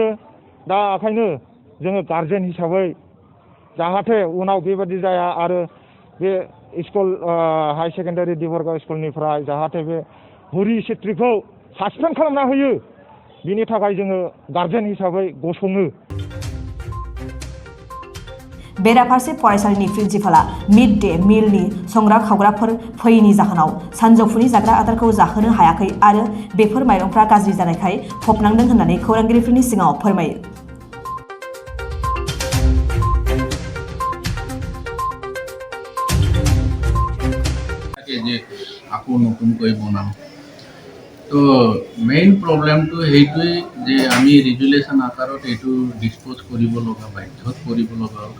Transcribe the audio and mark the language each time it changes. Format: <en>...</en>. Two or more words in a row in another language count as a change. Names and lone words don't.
<brx>दा ओंखायनो जोङो गारजेन हिसाबै जाहाथे उनाव बेबादि जाया आरो बे स्कुल</brx> <en>high secondary</en> <brx>देबोरगाव स्कुलनिफ्राय जाहाथे बे हरि सेट्रिखौ सासपेन्ड खालामना होयो, बिनि थाखाय जोङो गारजेन हिसाबै गसङो। बेराफारसे फरायसालिनि प्रिन्सिपालआ</brx> <en>mid day mealni</en> <brx>संग्रा खावग्राफोर फैयैनि जाहोनाव सानजौफुनि जाग्रा आदारखौ जाहोनो हायाखै आरो बेफोर माइरंफ्रा गाज्रि जानायखाय फबनांदों होननानै खौरांगिरिफोरनि सिगाङाव फोरमायो।</brx> <as>আকৌ নতুনকৈ বনাম, তো</as> <en>main problemto</en> <as>সেইটোৱেই যে আমি ৰেগুলেশ্যন আকাৰত এইটো ডিছপ'জ কৰিব লগা বাধ্যত কৰিব লগা হ'ল।</as>